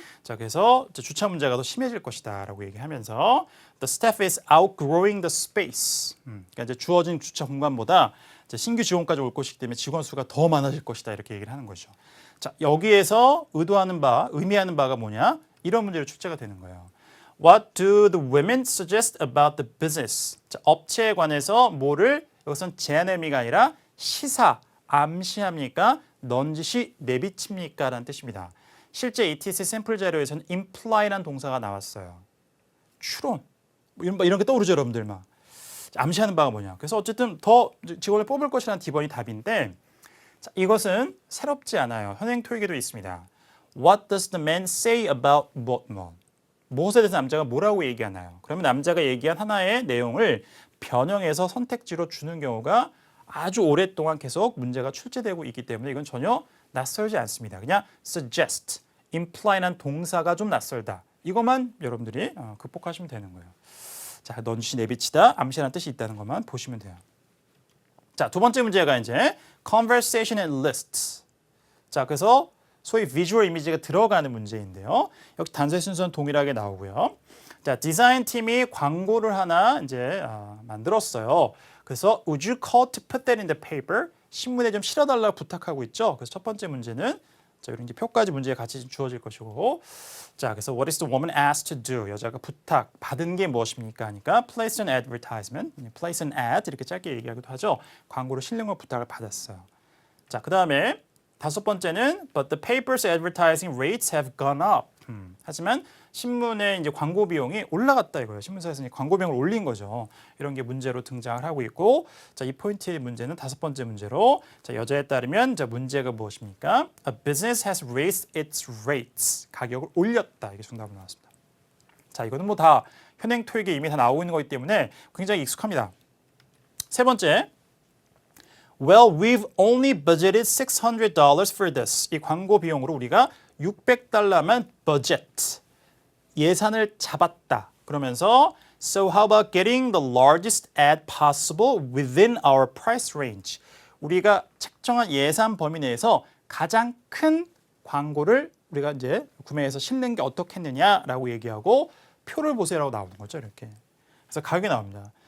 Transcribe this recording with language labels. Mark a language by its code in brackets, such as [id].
[ko] 자, 그래서 주차 문제가 더 심해질 것이다라고 얘기하면서 [en] the staff is outgrowing the space. [ko] 그러니까 이제 주어진 주차 공간보다 이제 신규 직원까지 올 것이기 때문에 직원 수가 더 많아질 것이다 이렇게 얘기를 하는 거죠. 자, 여기에서 의미하는 바가 뭐냐? 이런 문제로 출제가 되는 거예요. [en] What do the women suggest about the business? [ko] 자, 업체에 관해서 뭐를 이것은 제안의 의미가 아니라 시사, 암시합니까? 넌지시 내비칩니까? 라는 뜻입니다. 실제 ATS 샘플 자료에서는 imply라는 동사가 나왔어요. 추론. 이런 게 떠오르죠, 여러분들 막. 암시하는 바가 뭐냐. 그래서 어쨌든 더 직원을 뽑을 것이라는 D번이 답인데 자, 이것은 새롭지 않아요. 현행 토익에도 있습니다. [en] What does the man say about what? [ko] 무엇에 대해서 남자가 뭐라고 얘기하나요? 그러면 남자가 얘기한 하나의 내용을 변형해서 선택지로 주는 경우가 아주 오랫동안 계속 문제가 출제되고 있기 때문에 이건 전혀 낯설지 않습니다. 그냥 suggest, imply란 동사가 좀 낯설다. 이것만 여러분들이 극복하시면 되는 거예요. 자, 넌지시 내비치다, 암시라는 뜻이 있다는 것만 보시면 돼요. 자, 두 번째 문제가 이제 [en] conversation and lists. [ko] 자, 그래서 소위 비주얼 이미지가 들어가는 문제인데요. 역시 단서의 순서는 동일하게 나오고요. 자, 디자인 팀이 광고를 하나 이제 만들었어요. 그래서 [en] would you call to put that in the paper? [ko] 신문에 좀 실어달라고 부탁하고 있죠. 그래서 첫 번째 문제는 자, 이런 표까지 문제에 같이 주어질 것이고, 자, 그래서 [en] what is the woman asked to do? [ko] 여자가 부탁 받은 게 무엇입니까? 하니까 [en] place an advertisement, place an ad [ko] 이렇게 짧게 얘기하기도 하죠. 광고를 실는 걸 부탁을 받았어요. 자, 그 다음에 다섯 번째는 [en] but the paper's advertising rates have gone up. [ko] 하지만 신문의 이제 광고 비용이 올라갔다 이거예요. 신문사에서 광고 비용을 올린 거죠. 이런 게 문제로 등장을 하고 있고, 자, 이 포인트의 문제는 다섯 번째 문제로, 자, 여자에 따르면 자, 문제가 무엇입니까? [en] A business has raised its rates. [ko] 가격을 올렸다. 이게 정답으로 나왔습니다. 자, 이거는 뭐 다 현행 토익에 이미 다 나오고 있는 거기 때문에 굉장히 익숙합니다. 세 번째. [en] Well, we've only budgeted $600 for this. [ko] 이 광고 비용으로 우리가 $600만 budget, 예산을 잡았다. 그러면서 [en] So how about getting the largest ad possible within our price range? [ko] 우리가 책정한 예산 범위 내에서 가장 큰 광고를 우리가 이제 구매해서 실는 게 어떻겠느냐라고 얘기하고 표를 보세요라고 나오는 거죠. 이렇게. 그래서 가격이 나옵니다.